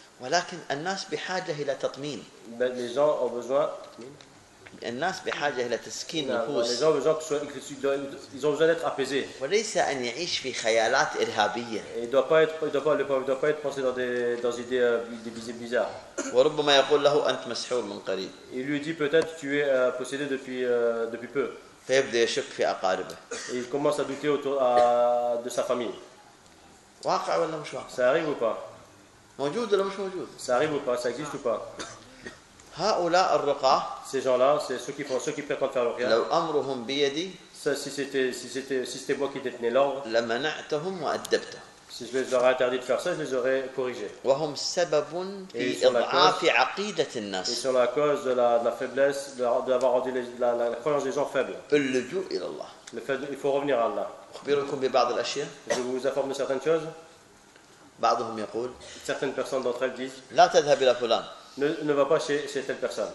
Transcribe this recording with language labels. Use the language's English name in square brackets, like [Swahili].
[Arabic] ولكن الناس بحاجة إلى تطمين. [French] Les gens ont besoin. [Arabic] الناس بحاجة إلى تسكين النفوس. [French] Les gens ont besoin d'être apaisés. [Arabic] وليس أن يعيش في خيالات إرهابية. [French] Il doit pas être pensé dans idées bizarres. [Arabic] وربما يقول له أنت مسحور من قريب. [French] Il lui dit peut-être tu es possédé depuis peu. [Arabic] فيبدأ يشك في أقاربه. [French] Il commence à douter autour de sa famille. [Arabic] واقع ولا مش واقع؟ [French] Ça arrive ou pas? [Arabic] موجود ولا مش موجود؟ سأعرف ولا لا؟ سأعيش ولا لا؟ هؤلاء الرقاة. [French] Ces gens-là, c'est ceux qui font, ceux qui prétendent faire rien. [Arabic] لو أمرهم بيدي. [French] Si c'était moi qui détenais l'ordre. [Arabic] لمنعتهم وأدبته. [French] Si je leur ai interdit de faire ça, je les aurais corrigés. [Arabic] وهم سبب في إضعاف عقيدة الناس. [French] Ils sont la cause de la faiblesse, d'avoir rendu la croyance des gens faible. [Arabic] فاللجوء إلى الله. [French] Le fait, il faut revenir à Allah. [Arabic] أخبركم ببعض الأشياء. [French] Je vous informe de certaines choses. [Arabic] بعضهم يقول. [French] Certaines personnes d'entre elles disent. [Arabic] لا تذهب إلى فلان. [French] Ne va pas chez telle personne.